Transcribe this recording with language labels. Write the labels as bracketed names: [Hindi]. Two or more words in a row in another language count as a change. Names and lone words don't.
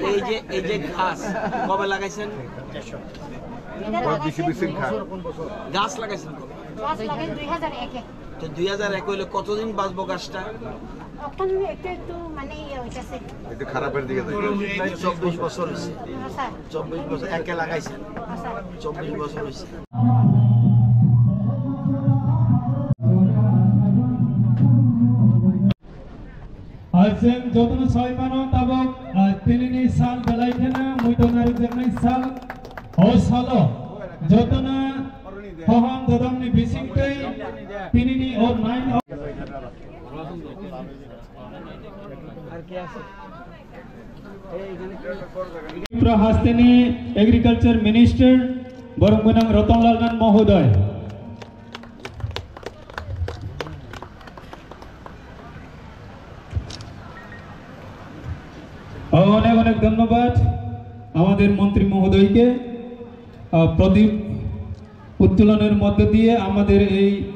[Bangla] এই যে গাছ কবে লাগাইছেন গাছ লাগাইছেন কবে গাছ লাগাই 2001 তো 2001 হইলে কতদিন বাঁচবো গাছটা এখন একটু মানে হইতাছে একটু খারাপের দিকে 24 বছর হইছে 24 বছর একে লাগাইছেন 24 বছর হইছে [Kok Borok] Alsen jotno soimano tabok tinini sal belaithena muitonari jernai sal o salo jotna hoham dodamni bisingtei tinini or 9 [Bangla] আর কি আছে [Kok Borok] Tripura Hastini Agriculture Minister Boronggunang Rotanlal Mohodoy [Bangla] অনেক অনেক ধন্যবাদ আমাদের মন্ত্রী মহোদয়কে প্রদীপ উত্তোলনের মধ্য দিয়ে আমাদের এই